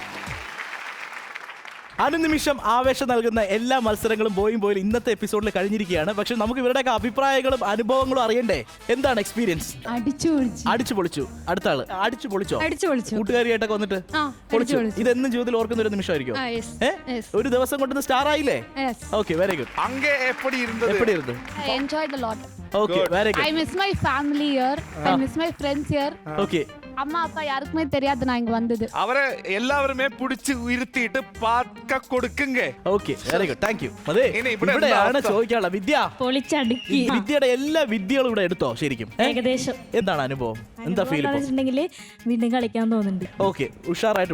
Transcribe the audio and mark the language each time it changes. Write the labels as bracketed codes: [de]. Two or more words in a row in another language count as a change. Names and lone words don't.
[ml] അനുനിമിഷം ആവേശം നൽകുന്ന എല്ലാ മത്സരങ്ങളും ബോയും ഇന്നത്തെ എപ്പിസോഡിൽ കഴിഞ്ഞിരിക്കുകയാണ്. പക്ഷെ നമുക്ക് ഇവരുടെയൊക്കെ അഭിപ്രായങ്ങളും അനുഭവങ്ങളും അറിയണ്ടേ? എന്താണ് എക്സ്പീരിയൻസ്? അടിച്ചു പൊളിച്ചു. അടുത്ത ആള് അടിച്ചു പൊളിച്ചോ? കൂട്ടുകാരിയായിട്ടൊക്കെ വന്നിട്ട് പൊളിച്ചു. ഇതെന്നും ജീവിതത്തിൽ ഓർക്കുന്ന ഒരു നിമിഷമായിരിക്കും. ഒരു ദിവസം കൊണ്ടൊന്ന് സ്റ്റാർ ആയില്ലേ? [en] Okay, very good. [ta] அங்கே எப்படி இருந்தது? [en] I enjoyed a lot. Okay, very I ഗുഡ്. miss my family here. I miss my friends here. [ml] ഓക്കെ, [ta] அம்மா அப்பா யாருக்குமே தெரியாது நான் இங்க வந்தது. [ml] അവരെ എല്ലാവരുമേ പിടിച്ച് ഇരുത്തിയിട്ട് [ta] பாக்க கொடுக்குங்க. [en] Okay, very good, thank you. [ml] അതെ, ഇനി ഇവിടെ ഇവിടെയാണ് എന്താ ചോദിക്കാനുള്ള വിദ്യ. പൊളിച്ചടുക്കി വിദ്യയുടെ എല്ലാ വിദ്യകളും ഇവിടെ എടുത്തോ ശരിക്കും? ഏകദേശം. എന്താണ് അനുഭവം? എന്താ ഫീൽ? വെച്ചിട്ടുണ്ടെങ്കിൽ വീണ്ടും കളിക്കാൻ തോന്നുന്നുണ്ട്. ഓക്കെ, ഉഷാറായിട്ട്